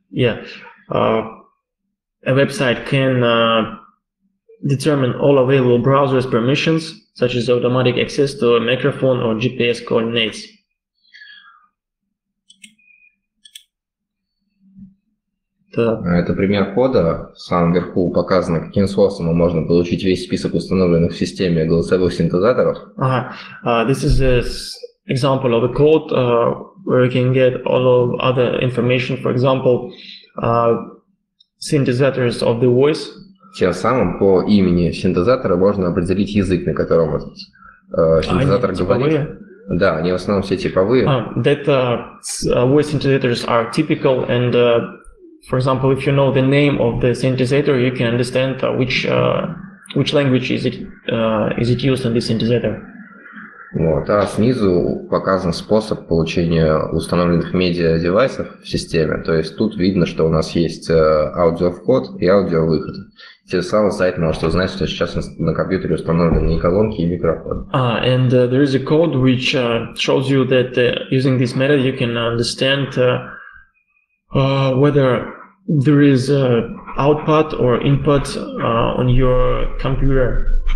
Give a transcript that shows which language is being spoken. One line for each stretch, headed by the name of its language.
English: Yeah. A website can determine all available browsers permissions, such as automatic access to a microphone or GPS coordinates.
Russian: Это пример кода. В самом верху показано, каким способом можно получить весь список установленных в системе голосовых синтезаторов.
English: This is an example of a code where you can get all of other information, for example, synthesizers of the voice.
Russian: Тем самым по имени синтезатора можно определить язык, на котором этот синтезатор говорит. Да, они в основном все типовые.
English: That voice synthesizers are typical, and for example, if you know the name of the synthesizer, you can understand which language is it used in this synthesizer.
Russian: Вот, а снизу показан способ получения установленных медиа-девайсов в системе. То есть тут видно, что у нас есть аудиовход и аудиовыход. Тем самым сайт может узнать, что сейчас на компьютере установлены и колонки, и микрофон.
English: And there is a code which shows you that using this method you can understand whether there is output or input on your computer.